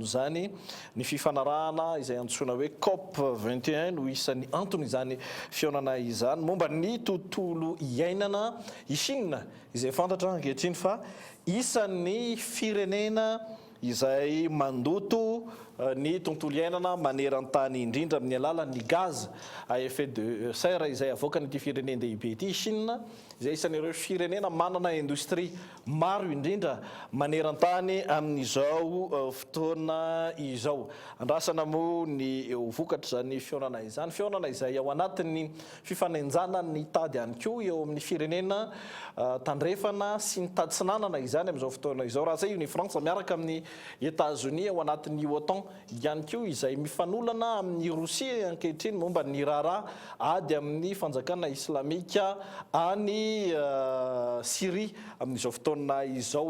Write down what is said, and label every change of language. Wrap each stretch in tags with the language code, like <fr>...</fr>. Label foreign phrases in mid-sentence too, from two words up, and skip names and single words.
<mg>zany ny fifanarahana izay antsoina hoe COP 21 no isan'ny antony izany fionana izany momba ny tontolo iainana i Chine izay fantatra ankehitriny fa isan'ny firenena izay mandoto ny tontolo iainana maneran-tany indrindra amin'ny alalan'ny</mg> <fr>gaz à effet de serre</fr> <mg>izay avoaka n'ity firenendehibe ity Chine izay isan'ireo firenena manana indostria maro indrindra maneran-tany amin'izao fotoana izao. Andrasana moa ny vokatra zany fionana izay ao anatin'ny fifanenjana ny tady ihany koa eo amin'ny firenena tandrefana sy ny tady tsinanana izany amin'izao fotoana izao raha zay io ny Frantsa miaraka amin'ny États-Unis ao anatin'ny OTAN ihany koa izay mifanolana amin'ny Rosia ankehitriny momba ny raharaha ady amin'ny fanjakana islamika any Syrie amin'izao fotoana izao.</mg>